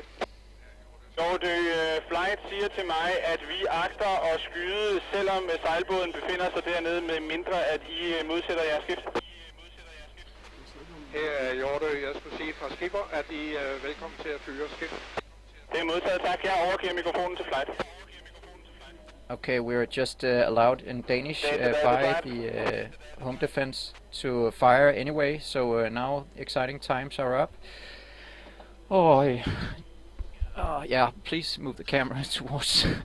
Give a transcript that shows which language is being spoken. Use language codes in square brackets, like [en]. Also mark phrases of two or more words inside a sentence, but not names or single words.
[da] Hjortø, flight siger til mig, at vi agter at skyde, selvom sejlbåden befinder sig dernede, med mindre at I modsætter jeres skift. Her er Hjortø, jeg skulle sige fra skipper, at I er velkommen til at fyre skift. Det er modtaget, tak. Jeg overgiver mikrofonen til flight. [en] Okay, we're just allowed in Danish by the home defense to fire anyway, so now exciting times are up. Oh, yeah, please move the camera towards...